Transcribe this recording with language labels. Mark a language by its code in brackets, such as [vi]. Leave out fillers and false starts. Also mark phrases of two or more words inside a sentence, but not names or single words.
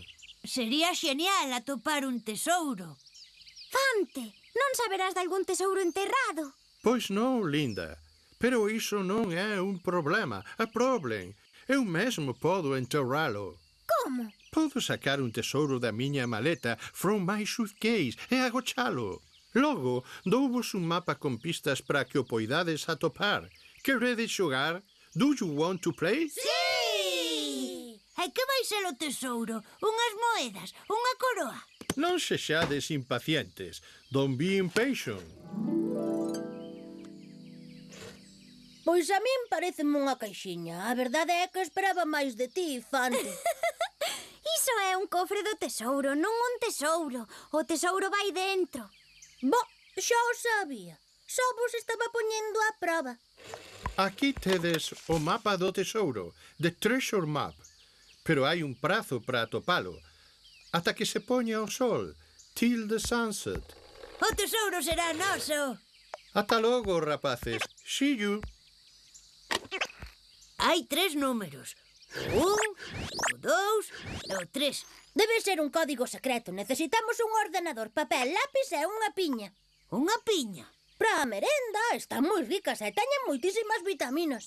[gl] Sería xenial atopar un tesouro. Fante, non saberás de algún tesouro enterrado? Pois non, linda, pero iso non é un problema, [en] a problem. [gl] Eu mesmo podo enterralo. Como? Podo sacar un tesouro da miña maleta [en] from my suitcase [gl] e agochalo. Logo, douvos un mapa con pistas para que o poidades atopar. Queredes xogar? [en] Do you want to play? [gl] Sí! E que vai ser o tesouro? Unhas moedas? Unha coroa? Non sexades impacientes. [en] Don't be impatient. [gl] Pois a min pareceme unha caixiña. A verdade é que esperaba máis de ti, Fante. Iso é un cofre do tesouro, non un tesouro. O tesouro vai dentro. Bo, xa o sabía. Só vos estaba poñendo a prova. Aquí tedes o mapa do tesouro, [en] the treasure map. [gl] Pero hai un prazo para atopalo. Ata que se poña o sol, [en] till the sunset. [gl] O tesouro será noso. Ata logo, rapaces. [en] See you. [gl] Hai 3 números. O 1, o 2 e o 3. Debe ser un código secreto. Necesitamos un ordenador, papel, lápis e unha piña. Unha piña. Para a merenda están moi ricas e teñen moitísimas vitaminas.